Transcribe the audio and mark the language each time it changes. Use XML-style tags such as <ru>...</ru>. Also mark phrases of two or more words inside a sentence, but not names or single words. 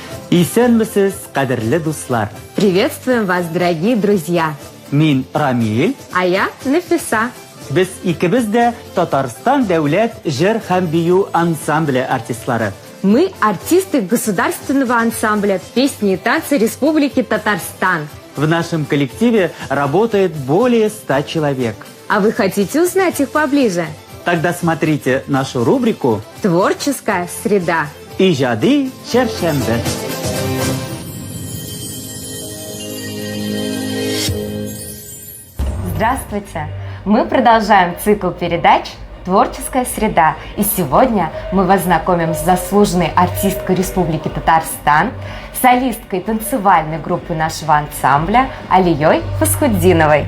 <tt>Исәнмесез, кадерле дуслар.</tt> <ru>Приветствуем вас, дорогие друзья.</ru> <tt>Мин Рамиль.</tt> <ru>А я Нафиса.</ru> <tt>Без икебез дә Татарстан дәүләт җыр һәм бию ансамбле артистлары.</tt> <ru>Мы артисты государственного ансамбля песни и танцы Республики Татарстан. В нашем коллективе работает более 100 человек. А вы хотите узнать их поближе? Тогда смотрите нашу рубрику «Творческая среда».</ru> <tt>«Иҗади чәршәмбе».</tt> <ru>Здравствуйте! Мы продолжаем цикл передач «Творческая среда». И сегодня мы вас знакомим с заслуженной артисткой Республики Татарстан, солисткой танцевальной группы нашего ансамбля Алией Фасхутдиновой.</ru>